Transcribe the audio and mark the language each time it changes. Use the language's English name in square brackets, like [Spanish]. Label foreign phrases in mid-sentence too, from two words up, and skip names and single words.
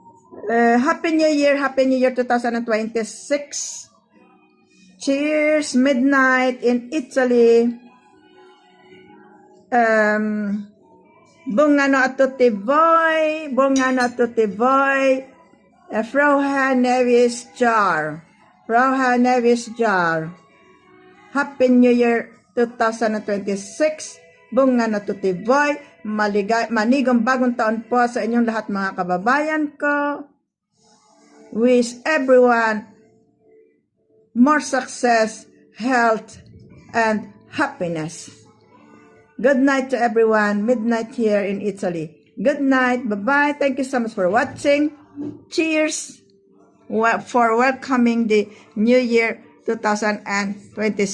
[English] Happy New Year 2026. Cheers, midnight in Italy. [Italian] Buon anno a tutti voi, [German] Froha Nevis Jar. [English] Happy New Year 2026. [Italian] Buong ano tutti voi, [Filipino] manigong bagong taon po sa inyong lahat mga kababayan ko. [English] Wish everyone more success, health, and happiness. Good night to everyone. Midnight here in Italy. Good night. Bye-bye. Thank you so much for watching. Cheers for welcoming the New Year 2026.